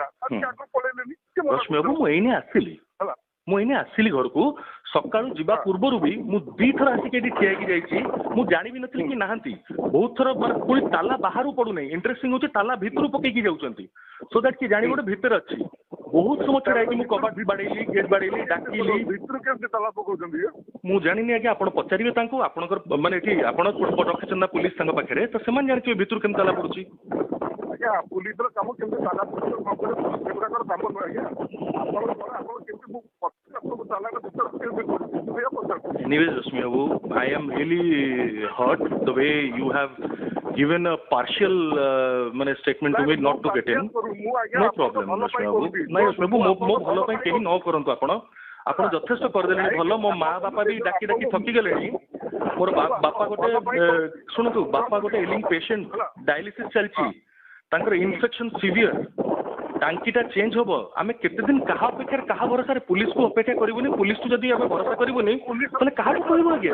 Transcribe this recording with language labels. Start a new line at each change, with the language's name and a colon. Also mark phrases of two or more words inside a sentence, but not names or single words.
Odia: ରଶ୍ମି ବାବୁ ମୁଁ ଏଇନେ ଆସିଲି ଘରକୁ ସକାଳୁ ଯିବା ପୂର୍ବରୁ ବି ମୁଁ 2 ଥର ଆସିକି ଏଠି ଠିଆ ହେଇକି ଯାଇଛି ମୁଁ ଜାଣିବି ନଥିଲି କି ନାହାନ୍ତି ବହୁତ ଥର ମାନେ ପୁଣି ତାଲା ବାହାରୁ ପଡୁନାହିଁ ଇଣ୍ଟରେଷ୍ଟିଂ ହଉଛି ତାଲା ଭିତରୁ ପକେଇକି ଯାଉଛନ୍ତି
English: so that
Odia: କି ଜାଣି ଗୋଟେ ଭିତରେ ଅଛି ବହୁତ ସମୟ ଛିଡା ହେଇକି ମୁଁ କବାଟ ବାଡେଇଲି ଗେଟ୍ ବାଡେଇଲି ଡାକିଲି ଭିତରୁ କେମିତି ତାଲା ପକଉଛନ୍ତି ମୁଁ ଜାଣିନି ଆଜ୍ଞା ଆପଣ ପଚାରିବେ ତାଙ୍କୁ ଆପଣଙ୍କର ମାନେ ଏଠି ଆପଣ ରଖିଛନ୍ତି ନା ପୁଲିସ ତାଙ୍କ ପାଖରେ ତ ସେମାନେ ଜାଣିଥିବେ ଭିତରୁ କେମିତି ତାଲା ପଡୁଛି ଆଜ୍ଞା ପୁଲିସର କାମ କେମିତି ତାଲା ସେଗୁଡାକର କାମ ନୁହେଁ ଆଜ୍ଞା ଆପଣ କେମିତି
English: Anyways, Rashmi Babu, I am really hurt the way you have given a partial statement to me not to get in. No problem, Rashmi Babu. No, Rashmi Babu,
Odia: ମୋ ଭଲ ପାଇଁ କିଛି ନ କରନ୍ତୁ ଆପଣ ଯଥେଷ୍ଟ କରିଦେଲେଣି ଭଲ ମୋ ମା ବାପା ବି ଡାକି ଥକି ଗଲେଣି ମୋର ବାପା ଗୋଟେ ଶୁଣନ୍ତୁ ବାପା ଗୋଟେ
English: ailing patient
Odia: ଡାୟାଲିସିସ୍ ଚାଲିଛି ତାଙ୍କର
English: infection severe
Odia: ଟାଙ୍କିଟା ଚେଞ୍ଜ ହବ ଆମେ କେତେ ଦିନ କାହା ଅପେକ୍ଷାରେ କାହା ଭରସାରେ ପୁଲିସକୁ ଅପେକ୍ଷା କରିବୁନି ପୁଲିସକୁ ଯଦି ଆମେ ଭରସା କରିବୁନି ତାହେଲେ କାହାକୁ କହିବୁ ଆଜ୍ଞା